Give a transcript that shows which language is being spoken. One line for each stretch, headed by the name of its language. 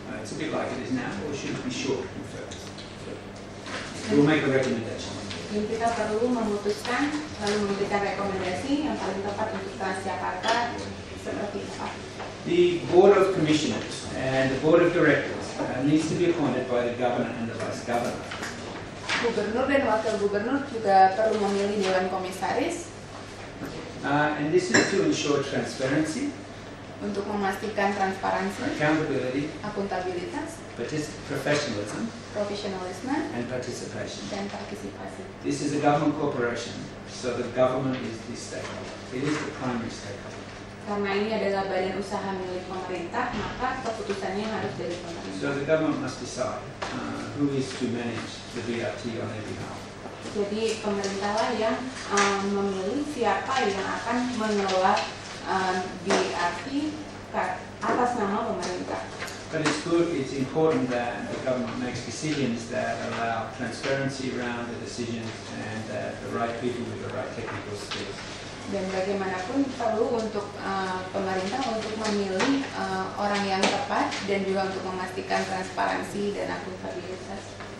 English: It's a bit like it is now, or should it be short and fast? We'll make a recommendation.
Indonesian: Dan kita perlu memutuskan lalu memberikan rekomendasi yang paling tepat untuk Transjakarta seperti apa.
English: The Board of Commissioners and the Board of Directors needs to be appointed by the Governor and the Vice Governor.
Indonesian: Gubernur dan wakil gubernur juga perlu memilih dewan komisaris
English: And this is to ensure transparency,
Indonesian: untuk memastikan transparansi,
English: accountability,
Indonesian: akuntabilitas,
English: professionalism,
Indonesian: profesionalisme,
English: and participation.
Indonesian: dan partisipasi.
English: This is a government corporation, so the government is the stakeholder. It is the primary stakeholder.
Indonesian: Karena ini adalah badan usaha milik pemerintah, maka keputusannya harus dari
English: So
Indonesian: pemerintah.
English: the government must decide who is to manage the BRT on their behalf.
Indonesian: Jadi pemerintahlah yang memilih siapa yang akan mengelola BRT atas nama pemerintah.
English: But it's good, it's important that the government makes decisions that allow transparency around the decisions and that the right people with the right technical skills.
Indonesian: Dan bagaimanapun perlu untuk pemerintah untuk memilih orang yang tepat dan juga untuk memastikan transparansi dan akuntabilitas.